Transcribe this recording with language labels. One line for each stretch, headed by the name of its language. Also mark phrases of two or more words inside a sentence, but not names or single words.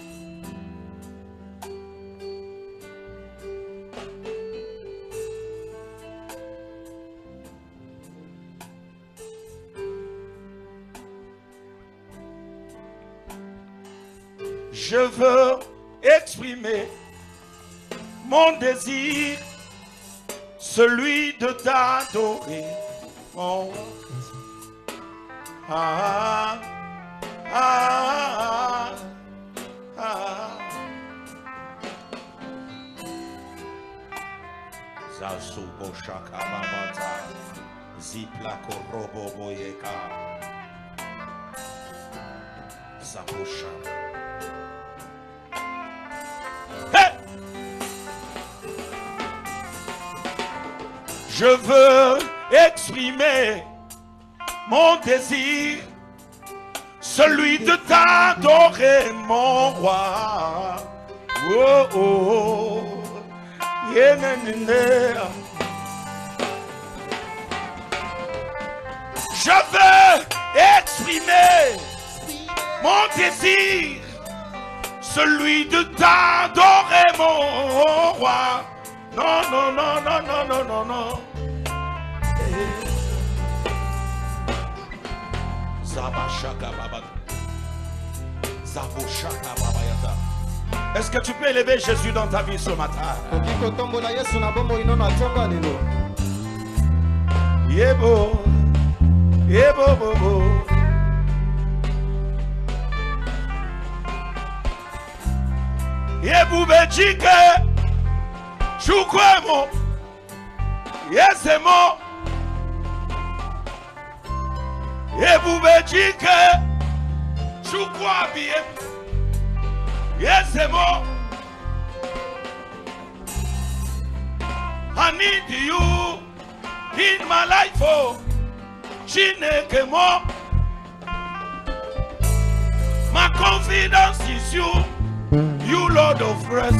French: Je veux exprimer mon désir, celui de t'adorer. Oh. Ah, ah, ah, ah. Zasubo Shaka Babata, Zipla Korobo Boyeka, Zabosha. Je veux exprimer mon désir, celui de t'adorer, mon roi. Oh, oh, yeah, yeah, yeah. Je veux exprimer mon désir, celui de t'adorer, mon roi. Non, non, non, non, non, non, non, non. Est-ce que tu peux élever Jésus dans ta vie ce matin? Yebo, yebo, bobo. Yebu bejike, chukwemo, yesemo. Yebu bejike, chukwabi, yesemo.
English: I need you in my life, oh, Chinekemo. My confidence is you, you Lord of rest.